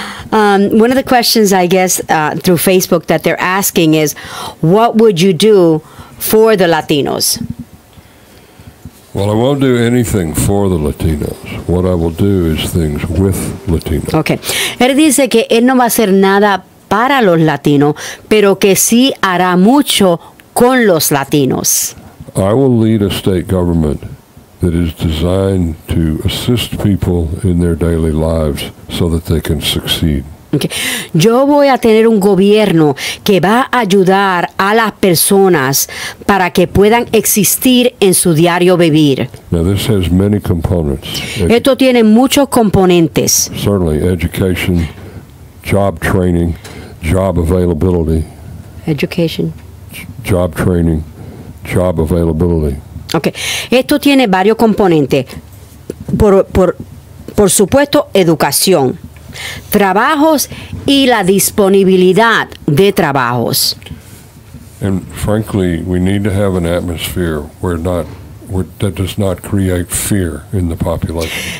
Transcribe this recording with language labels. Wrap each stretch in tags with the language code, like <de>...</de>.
<en>One of the questions, I guess, through Facebook that they're asking is, what would you do for the Latinos? Well, I won't do anything for the Latinos. What I will do is things with Latinos. Okay.</en> <es>Él dice que él no va a hacer nada para los latinos, pero que sí hará mucho con los latinos.</es> <en>I will lead a state government that is designed to assist people in their daily lives so that they can succeed. Okay.</en> <es>Yo voy a tener un gobierno que va a ayudar a las personas para que puedan existir en su diario vivir.</es> <en>Now, this has many components.</en> <es>Esto tiene muchos componentes.</es> <en>Certainly education, job training, job availability. Education. Job training, job availability. Okay.</en> <es>Esto tiene varios componentes. Por supuesto, educación, trabajos y la disponibilidad de trabajos.</es> <en>And frankly, we need to have an atmosphere that does not create fear in the population.</en>